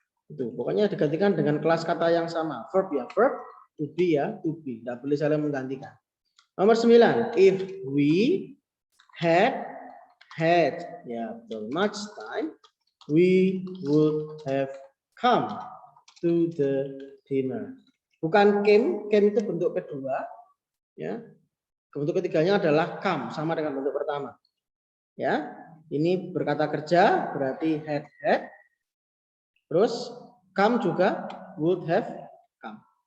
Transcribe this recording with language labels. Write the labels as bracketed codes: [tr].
[id] Itu pokoknya digantikan dengan kelas kata yang sama, verb ya, verb, to be ya, to be, tidak boleh saling menggantikan. Nomor 9, [en] if we had [id] ya betul, [en] much time, we would have come to the dinner. [id] Bukan came itu bentuk kedua, ya. Bentuk ketiganya adalah come, sama dengan bentuk pertama. Ya, ini berkata kerja berarti had. Terus [en] come [id] juga [en] would have come.